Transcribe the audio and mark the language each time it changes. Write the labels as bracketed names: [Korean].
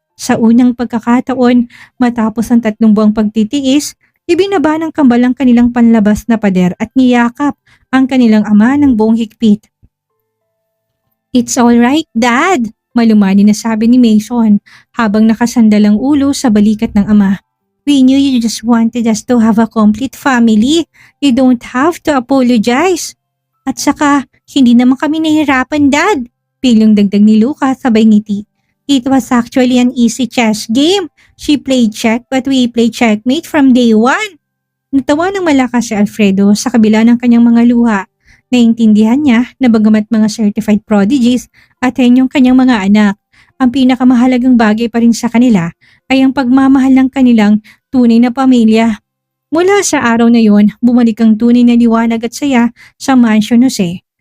[Filipino] Sa unang pagkakataon, matapos ang 3 buwang pagtitiis, ibinaba ng kambal ang kanilang panlabas na pader at niyakap ang kanilang ama ng buong higpit. [English] "It's alright, Dad," [Filipino] malumani na sabi ni Mason habang nakasandal ang ulo sa balikat ng ama. [English] "We knew you just wanted us to have a complete family. You don't have to apologize. [Filipino] At saka, hindi naman kami nahihirapan, Dad," pilong dagdag ni Lucas sabay ngiti. [English] "It was actually an easy chess game. She played check but we played checkmate from day one." [Filipino] Natawa ng malakas si Alfredo sa kabila ng kanyang mga luha. Naintindihan niya na bagamat mga certified prodigies at yung kanyang mga anak, ang pinakamahalagang bagay pa rin sa kanila ay ang pagmamahal ng kanilang tunay na pamilya. Mula sa araw na yon, bumalik ang tunay na liwanag at saya sa Mansion Jose.